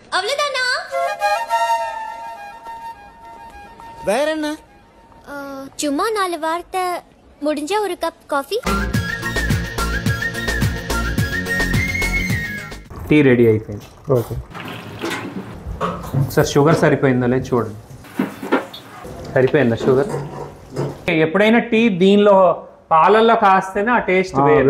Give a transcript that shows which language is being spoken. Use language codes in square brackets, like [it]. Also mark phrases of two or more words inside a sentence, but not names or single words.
[ta] அவ்வளவுதானா? வேற என்ன? சும்மா 4 வார்த்தை முடிஞ்ச ஒரு [en] cup coffee. [te] టీ రెడీ అయిపోయింది. ఓకే సార్ షుగర్ సరిపోయిందో లేదు చూడండి. సరిపోయిందా షుగర్? ఎప్పుడైనా టీ దీనిలో పాలల్లో కాస్తేనే ఆ టేస్ట్ వేరు.